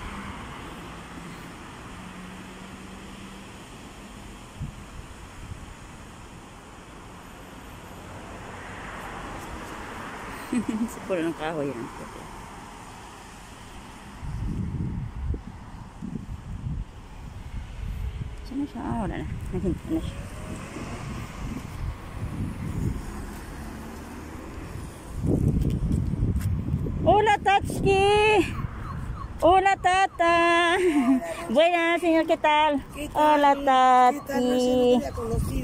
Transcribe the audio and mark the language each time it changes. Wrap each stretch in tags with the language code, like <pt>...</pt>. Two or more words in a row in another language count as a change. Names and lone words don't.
<tl>Siguro ng kahoy yan. Saan na siya? Ah, wala na. Naghintay na siya.</tl> <es>Hola, Tatsuki! Hola, Tata. Buenas, señor, ¿qué tal? Hola, Tati. ¿Qué tal? No sé, no te había conocido.</es>